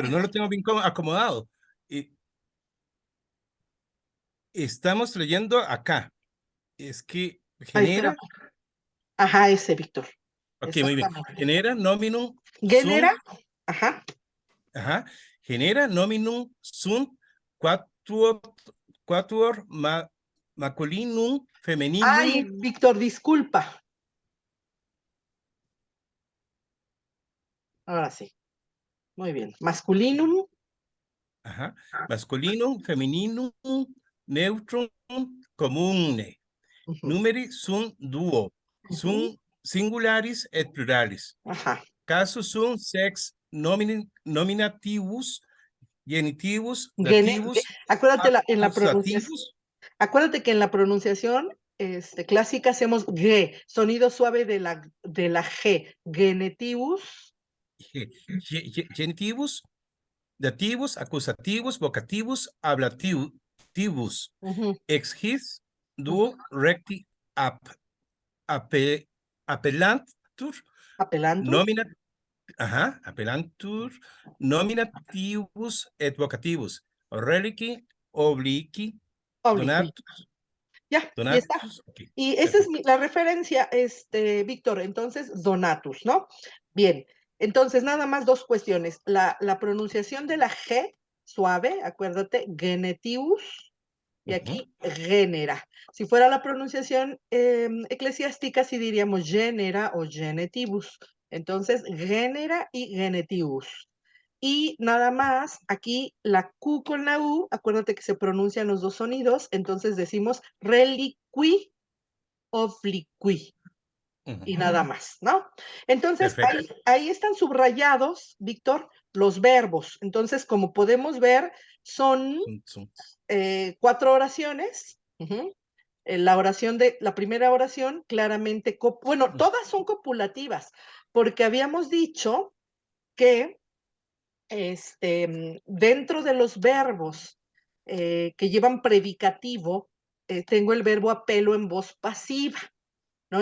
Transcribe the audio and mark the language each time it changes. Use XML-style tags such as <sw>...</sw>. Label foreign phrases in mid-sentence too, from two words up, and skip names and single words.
<es>pero no lo tengo bien acomodado. Eh, Estamos leyendo acá. Es que Ay, espera. genera, Ajá, ese, Víctor. ok, muy bien. Exactamente.</es> <la>Genera nominum Genera, sunt,</la> <es>ajá.</es> <la>ajá, genera nominum sunt quatuor, quatuor masculinum</la> <es>Ay, femininum, Víctor, disculpa. Ahora sí. Muy bien. Masculinum. ajá,</es> <la>masculinum femininum neutrum comune.</la> <es>Ujú,</es> <la>Numeri sunt duo,</la> <es>ujú,</es> <la>sunt singularis et pluralis.</la> <es>ajá.</es> <la>Casus sunt sex nominativus, genitivus, dativus,</la> <es>Acuérdate en la pronunciación. accusativus, Acuérdate que en la pronunciación clásica hacemos G, sonido suave de la G. Genetibus.</es> <la>genitivus, dativus, accusativus, vocativus, ablativus,</la> <es>Ujú,</es> <la>ex his</la> <es>ujú.</es> <la>duo recti ape, appellantur,</la> <es>Apelantur.</es> <la>nomina, ajá, appellantur, nominativus et vocativus, reliqui, obliqui,</la> <es>Obliqui. donatus, Ya, y está. donatus, ok, Y esa es perfecto. la referencia, Víctor, entonces, Donatus, ¿no? Bien, entonces, nada más dos cuestiones. La pronunciación de la G, suave, acuérdate, genetius, y Ujú. aquí genera. Si fuera la pronunciación eclesiástica, sí diríamos genera o genetibus. Entonces, genera y genetibus. Y nada más, aquí la Q con la U, acuérdate que se pronuncian los dos sonidos, entonces decimos</es> <la>reliqui, obliqui,</la> <es>y Ujú. nada más, ¿no? Entonces, Perfecto. ahí están subrayados, Víctor, los verbos. Entonces, como podemos ver, son Son 4 oraciones. Ujú. La primera oración, claramente, bueno, todas son copulativas, porque habíamos dicho que dentro de los verbos que llevan predicativo, tengo el verbo apelo en voz pasiva, ¿no?</es>